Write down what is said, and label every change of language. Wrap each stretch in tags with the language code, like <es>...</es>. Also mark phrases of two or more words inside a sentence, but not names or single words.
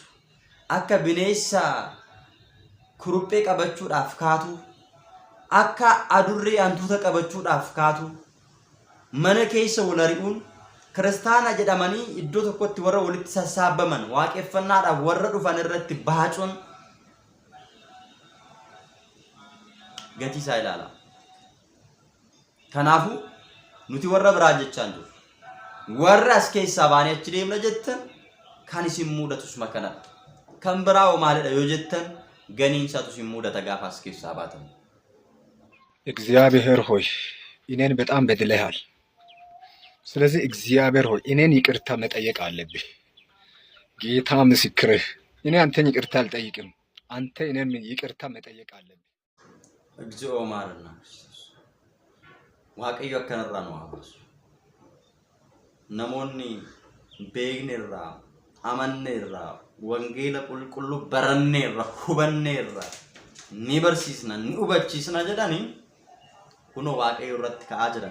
<om>Akka bineensa kuruphee qabachuudhaaf kaatu, akka adurree hantuuta qabachuudhaaf kaatu, mana keessa wal ari'uun kiristaana jedhamanii iddoo tokkotti warra walitti sassaabaman waaqeffannaadhaaf warra dhufan irratti baacuun gatii isaa ilaala. Kanaafuu nuti warra biraa jechaan jiru. Warra as keessaa baanii achi deemna jettan kan isin mudatus makanadha. Kan biraa maalidha yoo jettan ganiinsaatu isin mudata gaafa as keessaa baatan.</om> <am>እግዚአብሔር ሆይ እኔን በጣም በድለሃል። ስለዚህ እግዚአብሔር ሆይ እኔን ይቅርታ መጠየቅ አለብህ። ጌታ ምስክርህ፣ እኔ አንተን ይቅርታ አልጠይቅም። አንተ እኔን ይቅርታ መጠየቅ አለብህ። እግዚኦ ማረና</am> <om>waaqayyo akkanarraa nu haabasu. Namoonni beeknerraa, amanneerraa, wangeela qulqulluu baranneerraa, hubanneerraa, ni barsiisna, ni hubachiisna jedhanii kunoo waaqayyo irratti ka'aa jiran.</om>